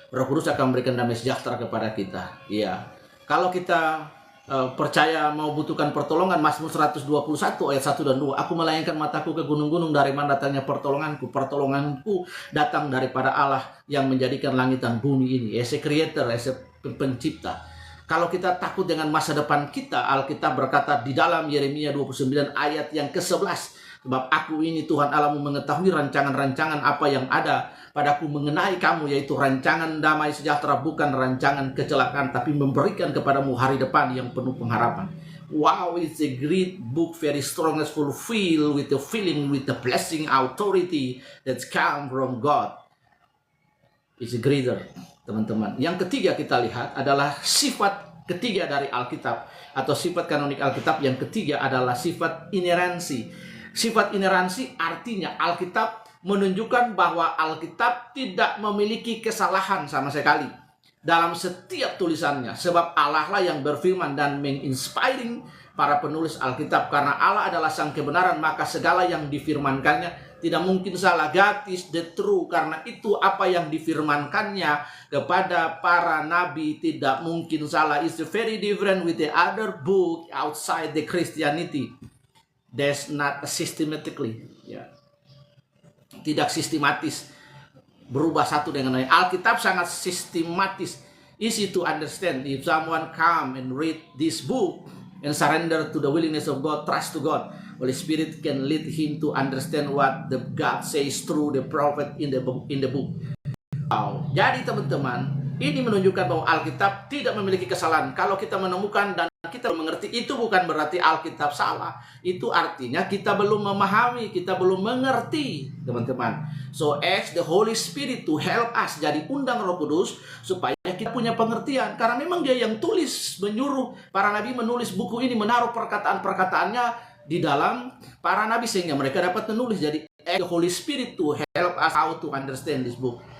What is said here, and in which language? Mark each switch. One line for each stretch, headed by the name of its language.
Indonesian: Roh Kudus akan memberikan damai sejahtera kepada kita. Ya, kalau kita percaya mau butuhkan pertolongan, Mazmur 121 ayat 1 dan 2, aku melayangkan mataku ke gunung-gunung, dari mana datangnya pertolonganku? Pertolonganku datang daripada Allah yang menjadikan langit dan bumi ini.
English: As a creator, as a pencipta.
Indonesian: Kalau kita takut dengan masa depan kita, Alkitab berkata di dalam Yeremia 29 ayat yang ke-11, sebab aku ini Tuhan Allahmu mengetahui rancangan-rancangan apa yang ada padaku mengenai kamu, yaitu rancangan damai sejahtera, bukan rancangan kecelakaan, tapi memberikan kepadamu hari depan yang penuh pengharapan.
English: Wow, it's a great book, very strong, as fulfilled with the feeling, with the blessing, authority that's come from God. It's a greater, teman-teman.
Indonesian: Yang ketiga kita lihat adalah sifat ketiga dari Alkitab, atau sifat kanonik Alkitab yang ketiga adalah sifat ineransi. Sifat ineransi artinya Alkitab menunjukkan bahwa Alkitab tidak memiliki kesalahan sama sekali dalam setiap tulisannya. Sebab Allah lah yang berfirman dan menginspiring para penulis Alkitab. Karena Allah adalah sang kebenaran, maka segala yang difirmankannya tidak mungkin salah.
English: God is the truth.
Indonesian: Karena itu apa yang difirmankannya kepada para nabi tidak mungkin salah.
English: It's very different with the other book outside the Christianity. There's not systematically,
Indonesian: tidak sistematis, berubah satu dengan lain. Alkitab sangat sistematis,
English: easy to understand. If someone come and read this book and surrender to the willingness of God, trust to God, Holy Spirit can lead him to understand what the God says through the prophet in the book. Wow.
Indonesian: Jadi teman-teman, ini menunjukkan bahwa Alkitab tidak memiliki kesalahan. Kalau kita menemukan dan kita mengerti, itu bukan berarti Alkitab salah. Itu artinya kita belum memahami, kita belum mengerti, teman-teman.
English: So ask the Holy Spirit to help us.
Indonesian: Jadi undang Roh Kudus supaya kita punya pengertian. Karena memang Dia yang tulis, menyuruh para nabi menulis buku ini, menaruh perkataan-perkataannya di dalam para nabi sehingga mereka dapat menulis. Jadi
English: ask the Holy Spirit to help us how to understand this book.